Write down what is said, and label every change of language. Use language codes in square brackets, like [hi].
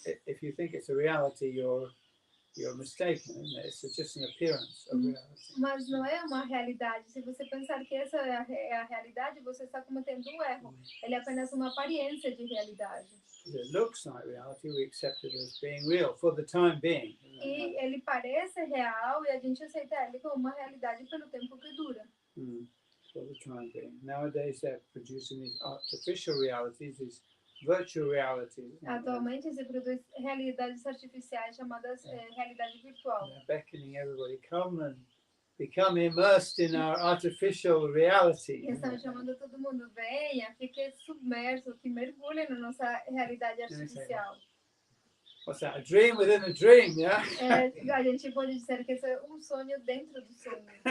[en] If you think it's a reality, you're mistaken, isn't it? It's just an appearance of reality. [pt] Mas não é uma realidade. Se você pensar que essa é a realidade, você está cometendo um erro. Ele é apenas uma aparência de realidade. [en] It looks like reality, we accept it as being real for the time being. [pt] E ele parece real e a gente aceita ele como uma realidade pelo tempo que dura. [en] For the time being. Nowadays they're producing these artificial realities, these virtual realities. [pt] Atualmente se produz realidades artificiais chamadas realidade virtual. [en] They're beckoning everybody, come and become immersed in our artificial reality. [pt] Estão chamando todo mundo, venha, fique submerso, que mergulhe na nossa realidade artificial. [en] What's that? A dream within a dream, yeah? [pt] A gente pode dizer que isso é sonho dentro do sonho.